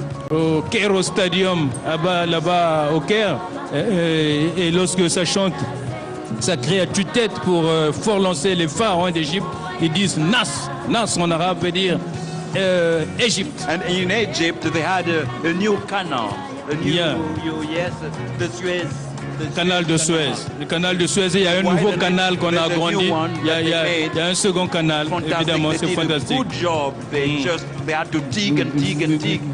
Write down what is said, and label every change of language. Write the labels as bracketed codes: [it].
[fr] au Cairo Stadium, là-bas au Caire. Et lorsque ça chante, ça crie à tue-tête pour fort lancer les pharaons d'Égypte. Ils disent Nas. Nas en arabe veut dire Égypte. [en] And in Egypt, they had a new canal. A new, yes, the Suez. [fr] Canal de Suez. Le canal de Suez, il y a un nouveau canal qu'on a agrandi. Il y a un second canal, évidemment, c'est fantastique. [en] Good job. They had to dig and dig and dig.